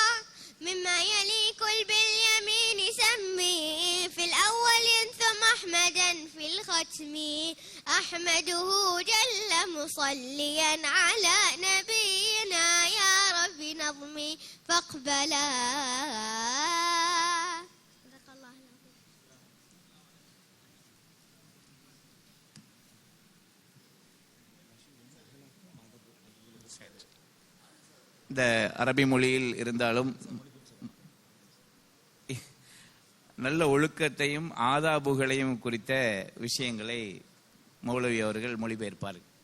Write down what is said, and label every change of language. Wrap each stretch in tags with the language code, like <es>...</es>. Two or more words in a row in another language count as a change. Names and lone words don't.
<ar>مما يليق باليمين سمي، في الأول ثم أحمدا في الختم. أحمده جل مصليا على نبينا، يا رب نظمي فاقبلا.</ar> <ta>இந்த அரபி மொழியில் இருந்தாலும் நல்ல ஒழுக்கத்தையும் ஆதாபுகளையும் குறித்த விஷயங்களை மௌலவி அவர்கள் மொழிபெயர்ப்பார்கள்.</ta>